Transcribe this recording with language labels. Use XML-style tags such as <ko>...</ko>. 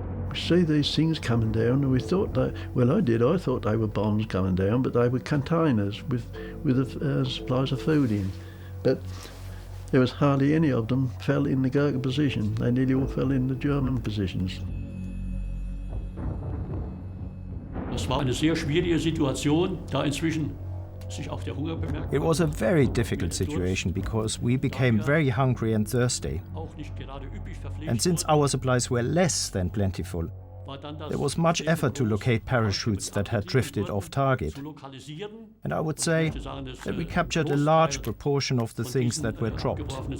<en>We see these things coming down, and we thought that, well, I thought they were bombs coming down, but they were containers with supplies of food in. But there was hardly any of them fell in the Gurkha position. They nearly all fell in the German positions.</en> <de>Das war eine sehr schwierige Situation, da inzwischen sich auch der Hunger bemerkt.</de> <en>It was a very difficult situation because we became very hungry and thirsty. And since our supplies were less than plentiful, there was much effort to locate parachutes that had drifted off target. And I would say that we captured a large proportion of the things that were dropped.</en>